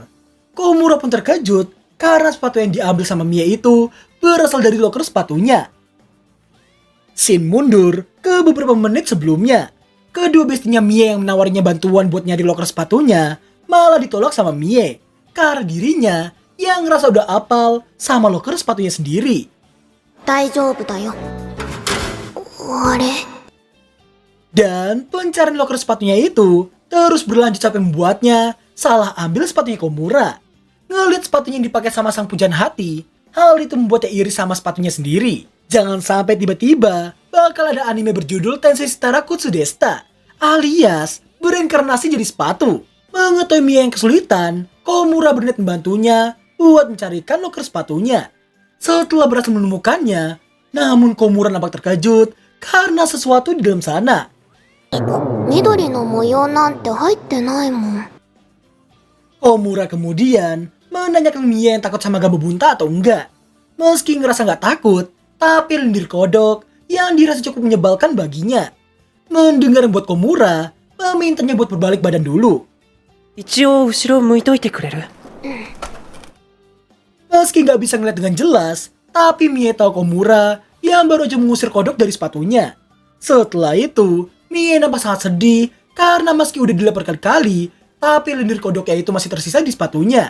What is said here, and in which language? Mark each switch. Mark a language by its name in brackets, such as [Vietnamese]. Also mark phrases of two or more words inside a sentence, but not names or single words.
[Indonesian] Komura pun terkejut karena sepatu yang diambil sama Mie itu berasal dari loker sepatunya. Scene mundur ke beberapa menit sebelumnya. Kedua bestinya Mie yang menawarinya bantuan buat nyari loker sepatunya malah ditolak sama Mie karena dirinya yang ngerasa udah apal sama loker sepatunya sendiri. [Japanese] 大丈夫だよ。あれ [Indonesian] Dan pencarian loker sepatunya itu terus berlanjut sampai membuatnya salah ambil sepatunya Komura. Ngeliat sepatunya yang dipakai sama sang pujaan hati, hal itu membuatnya iri sama sepatunya sendiri. Jangan sampai tiba-tiba bakal ada anime berjudul Tensei Shitara Kutsudesta, alias bereinkarnasi jadi sepatu. Mengetahui Mie yang kesulitan, Komura berniat membantunya buat mencarikan loker sepatunya. Setelah berhasil menemukannya, namun Komura nampak terkejut karena sesuatu di dalam sana. [Japanese] 緑の模様なんて入ってないもん。 [Indonesian] Komura kemudian menanyakan Mie yang takut sama Gambu Bunta atau enggak. Meski ngerasa nggak takut, tapi lendir kodok yang dirasa cukup menyebalkan baginya. Mendengar yang buat Komura memintanya buat berbalik badan dulu. [Japanese] 一応後ろ向いといてくれる？ [Indonesian] Meski nggak bisa ngeliat dengan jelas, tapi Mie tahu Komura yang baru aja mengusir kodok dari sepatunya. Setelah itu, Mie nampak sangat sedih karena meski udah dilempar kali-kali, tapi lendir kodoknya itu masih tersisa di sepatunya.